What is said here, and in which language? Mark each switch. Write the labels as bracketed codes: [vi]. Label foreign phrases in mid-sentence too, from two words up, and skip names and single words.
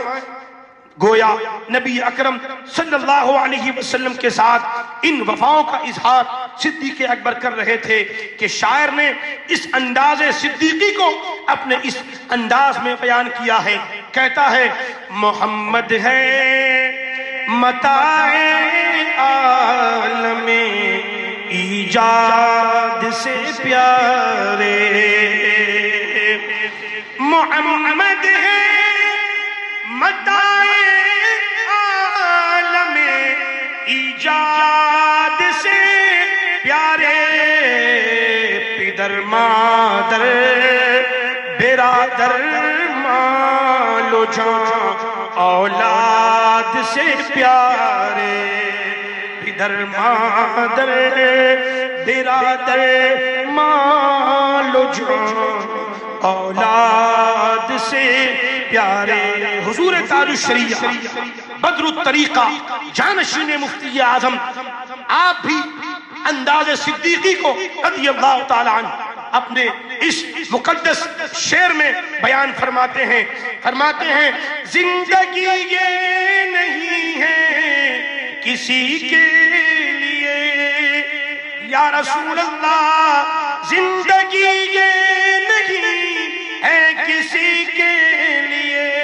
[ur] گویا نبی اکرم [ar] صلی اللہ علیہ وسلم [ur] کے ساتھ ان وفاؤں کا اظہار صدیق اکبر کر رہے تھے کہ شاعر نے اس انداز صدیقی کو اپنے اس انداز میں بیان کیا ہے، کہتا ہے محمد ہے متاع عالم ایجاد سے پیارے، محمد ہے متاع عالم ایجاد سے پیارے، پدر مادر برادر مال و جان اولاد سے پیارے، پدر مادر برادر مال و جان اولاد سے پیارے۔ حضور تاج الشریعہ بدر الطریقہ جانشین مفتی اعظم آپ بھی انداز صدیقی کو [ar] رضی اللہ تعالی عنہ [ur] اپنے اس مقدس شعر میں بیان فرماتے ہیں، زندگی یہ نہیں ہے کسی کے لیے [ar] یا رسول اللہ، [ur] زندگی یہ نہیں ہے کسی کے لیے،